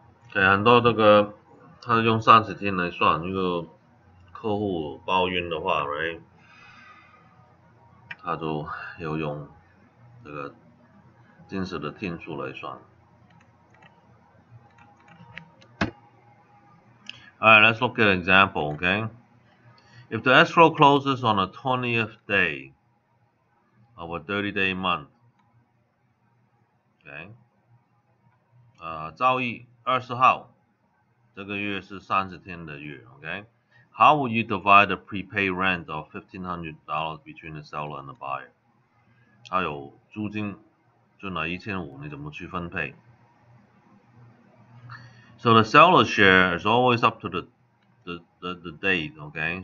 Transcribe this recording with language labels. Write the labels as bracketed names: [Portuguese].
[Chinese] Okay, 很多这个他用30天来算，如果客户抱怨的话 ，right？他就要用这个真实的天数来算。 [English] Alright, let's look at an example, okay? If the escrow closes on the 20th day of a 30-day month, okay? [Chinese] 交易20号，这个月是30天的月 ，okay? [English] How would you divide the prepaid rent of $1,500 between the seller and the buyer? [Chinese] 还有租金就拿1500，你怎么去分配 [English] ？So the seller share is always up to the date, okay?